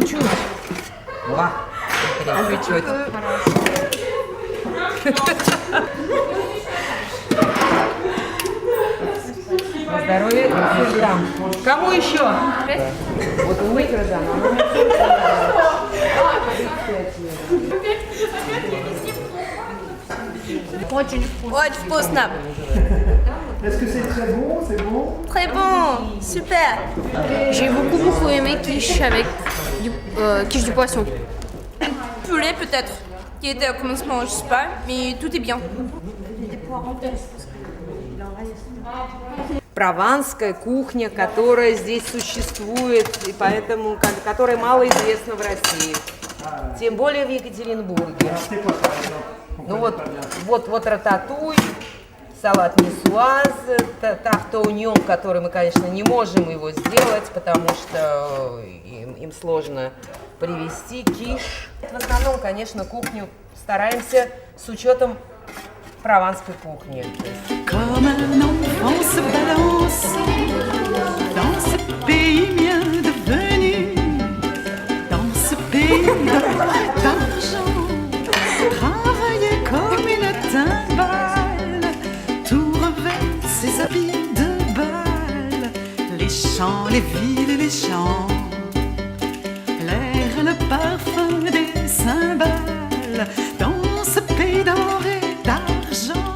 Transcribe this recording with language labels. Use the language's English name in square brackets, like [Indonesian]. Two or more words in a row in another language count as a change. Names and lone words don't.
[Russian] Чуть-чуть. Ва. Чуть-чуть. На здоровье. Там. Кому еще? Вот у микродана. Очень вкусно. Очень вкусно. [French] Est-ce que c'est très bon? C'est bon? Très bon. Super. J'ai beaucoup aimé quiche avec quiche du poisson. Poulet peut-être, qui était au commencement, je sais pas, mais tout est bien. [Russian] Прованская кухня, которая здесь существует, и поэтому, которая мало известна в России. Тем более в Екатеринбурге. Ну вот рататуй, салат нисуаз, тартоуньон, который мы, конечно, не можем его сделать, потому что им сложно привезти, киш. В основном, конечно, кухню стараемся с учетом прованской кухни. [French] Comme un enfant se balance dans ce pays bien devenu, dans ce pays d'argent, travailler comme une timbale, tout revêt ses habits de bal, les champs, les villes et les champs, l'air et le parfum des cymbales, dans ce pays d'or et d'argent.